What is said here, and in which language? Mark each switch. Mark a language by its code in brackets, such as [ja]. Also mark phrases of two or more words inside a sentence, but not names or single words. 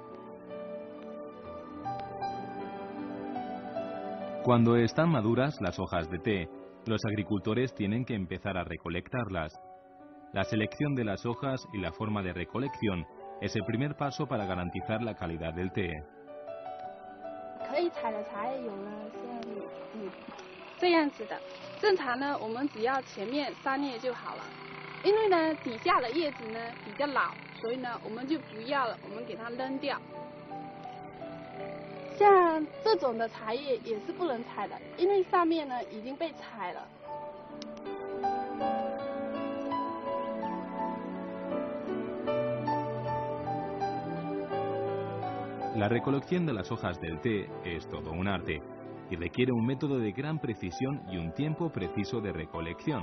[es] Cuando están maduras las hojas de té, los agricultores tienen que empezar a recolectarlas. La selección de las hojas y la forma de recolección es el primer paso para garantizar la calidad del té. [zh] 可以采的茶叶有呢，像这样子的。正常呢，我们只要前面3叶就好了。因为呢，底下的叶子呢比较老，所以呢，我们就不要了，我们给它扔掉。像这种的茶叶也是不能采的，因为上面呢已经被采了。 [es] La recolección de las hojas del té es todo un arte y requiere un método de gran precisión y un tiempo preciso de recolección.